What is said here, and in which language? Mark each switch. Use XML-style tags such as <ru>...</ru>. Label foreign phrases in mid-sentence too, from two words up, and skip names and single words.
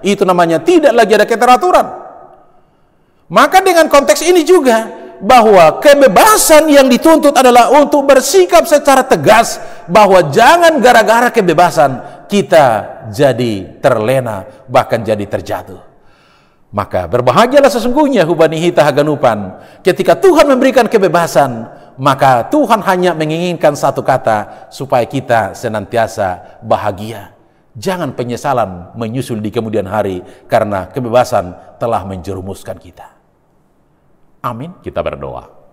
<id>Itu namanya tidak lagi ada keteraturan. Maka dengan konteks ini juga, bahwa kebebasan yang dituntut adalah untuk bersikap secara tegas, bahwa jangan gara-gara kebebasan kita jadi terlena, bahkan jadi terjatuh. Maka berbahagialah sesungguhnya</id> <bts>hubani hita haganupan,</bts> <id>ketika Tuhan memberikan kebebasan, maka Tuhan hanya menginginkan satu kata, supaya kita senantiasa bahagia. Jangan penyesalan menyusul di kemudian hari, karena kebebasan telah menjerumuskan kita. Amin. Kita berdoa.</id>